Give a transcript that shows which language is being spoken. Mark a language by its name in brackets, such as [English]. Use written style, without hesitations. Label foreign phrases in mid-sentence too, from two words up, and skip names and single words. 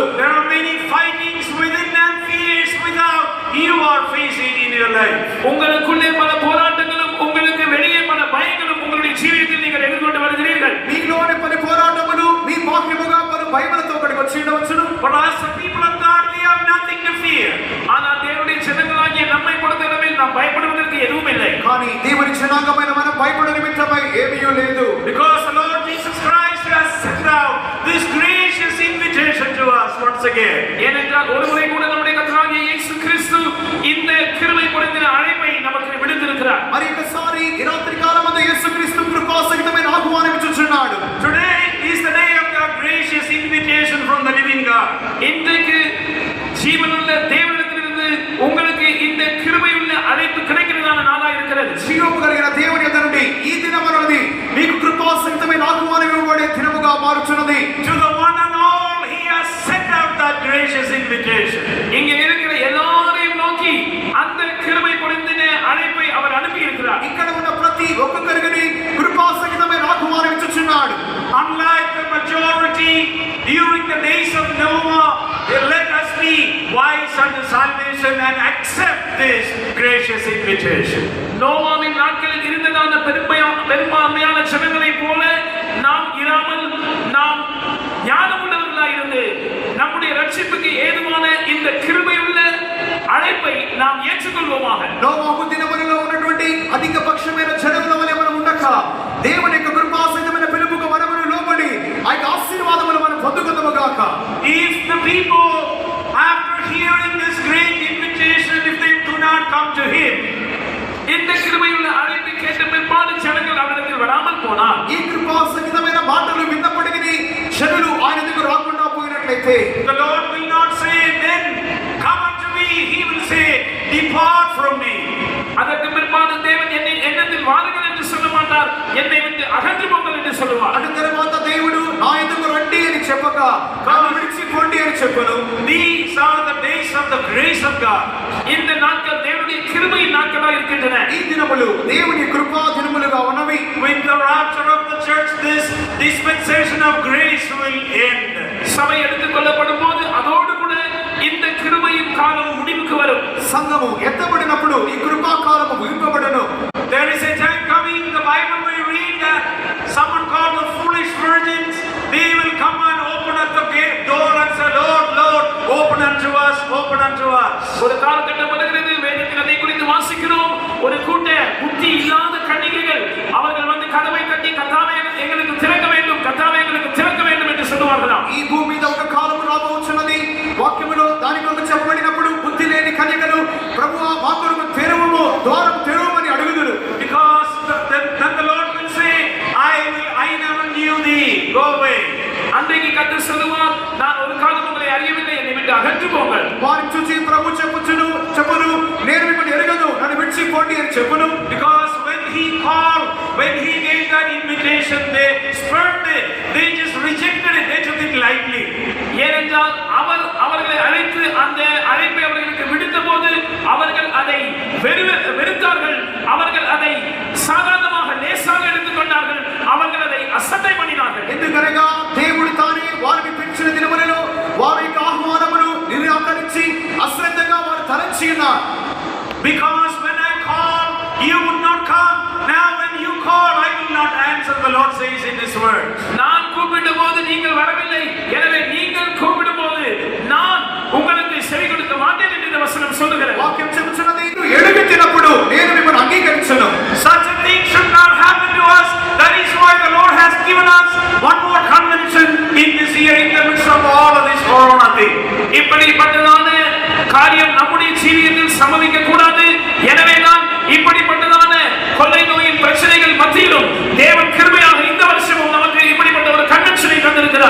[English] There are many fightings within and fears without you are facing in your life. [Tamil] உங்களுக்குள்ளே பல போராட்டங்களும் உங்களுக்கு வெளியே பல பயங்களும் உங்களுடைய ஜீவியத்தில் நீங்கள் எதிர்கொண்டு வருகிறீர்கள். [Telugu] మీలోని పలు పోరాటములు మీ బాహ్యముగా పలు భయములతో ఇక్కడికి వచ్చి ఉండవచ్చును. [English] But as the people of God, we have nothing to fear. [Tamil] ஆனால் தேவனுடைய ஜனங்களாகிய நம்மை பொறுத்தளவில் நாம் பயப்படுவதற்கு எதுவும் இல்லை. [Telugu] కానీ దేవుని జనాంగమైన మనం భయపడే నిమిత్తమై ఏమీ లేదు. [English] Because the Lord Jesus Christ has sent out this gracious invitation to us once again. [Tamil] ஏனென்றால் ஒரு முறை கூட நம்முடைய கர்த்தராகிய இயேசு கிறிஸ்து இந்த கிருபை பொருந்தின அழைப்பை நமக்கு விடுத்திருக்கிறார். [Telugu] మరి ఒకసారి ఈ రాత్రి కాలమందు యేసుక్రీస్తు కృపా సహితమైన ఆహ్వానం ఇచ్చుచున్నాడు. [English] Today is the day of the gracious invitation from the living God. [Tamil] இன்றைக்கு ஜீவனுள்ள தேவனிடத்திலிருந்து உங்களுக்கு இந்த கிருபையுள்ள அழைப்பு கிடைக்கிறதான நாளா இருக்கிறது. [Telugu] జీవము కలిగిన దేవుని యొద్ద నుండి ఈ దినమన్నది మీకు కృపా సహితమైన ఆహ్వానం ఇవ్వబడే దినముగా మారుచున్నది. [English] To the one and all he has sent out that gracious invitation. [Tamil] இங்கே இருக்கிற எல்லாரையும் நோக்கி அந்த கிருபை பொருந்தின அழைப்பை அவர் அனுப்பி இருக்கிறார். [Telugu] ఇక్కడ ఉన్న ప్రతి ఒక్కొక్కరికి కృపా సహితమైన ఆహ్వానం ఇచ్చుచున్నాడు. [English] Unlike the majority during the days of Noah, let us be wise unto salvation and accept this gracious invitation. [Tamil] நோவாவின் நாட்களில் இருந்ததான பெரும்பான்மையான ஜனங்களைப் போல நாம் இராமல் நாம் ஞானமுள்ளவர்களாய் இருந்து நம்முடைய ரட்சிப்புக்கு ஏதுவான இந்த கிருபையுள்ள அழைப்பை நாம் ஏற்றுக்கொள்வோமாக. [Telugu] నోవాహు దినములలో ఉన్నటువంటి అధిక పక్షమైన జనముల వలె మనం ఉండక దేవుని యొక్క కృపా సహితమైన పిలుపుకు మనమును లోబడి ఆ యొక్క ఆశీర్వాదములు మనం పొందుకుందాముగాక. [English] If the people, after hearing this great invitation, if they do not come to him, [Tamil] இந்த கிருபையுள்ள அழைப்பை கேட்ட பிற்பாடு ஜனங்கள் அவரிடத்தில் வராமல் போனார். [Telugu] ఈ కృపా సహితమైన మాటలు విన్నప్పటికీ జనులు ఆయన దగ్గర రాకుండా పోయినట్లయితే [English] the Lord will not say, then come unto me. He will say, depart from me. [Tamil] அதற்கு பிற்பாடு தேவன் என்னத்தில் வாருங்கள் என்று சொல்ல மாட்டார், என்னை விட்டு அகன்று போங்கள் என்று சொல்லுவார். [Telugu] అటు తర్వాత దేవుడు నా ఎదుగు రండి అని చెప్పక నన్ను విడిచిపోండి అని చెప్పను. [English] These are the days of the grace of God. [Tamil] இந்த நாட்கள் தேவனுடைய கிருபையின் நாட்களாக இருக்கின்றன. [Telugu] ఈ దినములు దేవుని కృపా దినములుగా ఉన్నవి. [English] With the rapture of the church, this dispensation of grace will end. [Tamil] சபை எடுத்துக் கொள்ளப்படும் போது அதோடு கூட இந்த கிருபையின் காலம் முடிவுக்கு வரும். [Telugu] సంఘము ఎత్తబడినప్పుడు ఈ కృపా కాలము ముగింపబడును. [English] There is a time coming, the Bible will read that someone called the foolish virgins, they will come and open at the gate door and say, Lord, Lord, open unto us, open unto us. [Tamil] ஒரு காலகட்டம் வருகிறது, வேதத்தில் அதை குறித்து வாசிக்கிறோம். ஒரு கூட்ட புத்தி இல்லாத கன்னிகைகள் அவர்கள் வந்து கதவை தட்டி கர்த்தாவே எங்களுக்கு திறக்க வேண்டும், கர்த்தாவே எங்களுக்கு திறக்க வேண்டும் என்று சொல்லுவார்களாம். [Telugu] ఈ భూమి మీద ఒక కాలము రాబోచున్నది. వాక్యములో దాని కొరకు చెప్పబడినప్పుడు బుద్ధి లేని కన్యకలు ప్రభువా మా కొరకు తెరువుము, ద్వారం తెరువుమని అడుగుదురు. [English] Because then the Lord will say, I never knew thee, go away. [Tamil] அன்றைக்கு கர்த்தர் சொல்லுவார், நான் ஒரு காலம் உங்களை அறியவில்லை, என்னை விட்டு அகன்று போங்கள். [Telugu] వారిని చూసి ప్రభు చెప్పును నేను మిమ్మల్ని ఎరగను, నన్ను విడిచిపోండి అని చెప్పును. [English] Because when he called, when he gave that invitation, they spurned it, they just rejected it, they took it lightly. [Tamil] ஏனென்றால் அவர்களை அழைத்து அந்த அழைப்பை அவர்களுக்கு விடுத்த போது அவர்கள் அதை வெறுத்தார்கள், அவர்கள் அதை சாதாரணமாக லேசாக எடுத்துக்கொண்டார்கள், அவர்கள் அதை அசட்டை பண்ணினார்கள். [Telugu] ఎందుకనగా దేవుడు తానే వారిని పిలిచిన దినములలో వారి యొక్క ఆహ్వానమును నిరాకరించి అశ్రద్ధగా వారు తలంచి ఉన్నారు. [English] Because when I call, you would not come. Now when you call, I will not answer, the Lord says in His word. [Tamil] நான் கூப்பிடும் போது நீங்கள் வரவில்லை, எனவே நீங்கள் கூப்பிடும் போது நான் உங்களுக்கு செவி கொடுக்க மாட்டேன் என்று இந்த வசனம் சொல்லுகிறது. [Telugu] వాక్యం చెబుతున్నది, ఎడుగుతున్నప్పుడు నేను మిమ్మల్ని అంగీకరించను. [English] Such a thing should not happen to us. That is why the Lord has given us one more convention in [Tamil] காரியம் நம்முடைய ஜீவியத்தில் சம்பவிக்க கூடாது. எனவேதான் இப்படிப்பட்டதான கொள்ளை நோயின் பிரச்சனைகள் மத்தியிலும் தேவன் கிருபையாக இந்த வருஷமும் நமக்கு இப்படிப்பட்ட ஒரு கன்வென்ஷனை தந்திருக்கிறார்.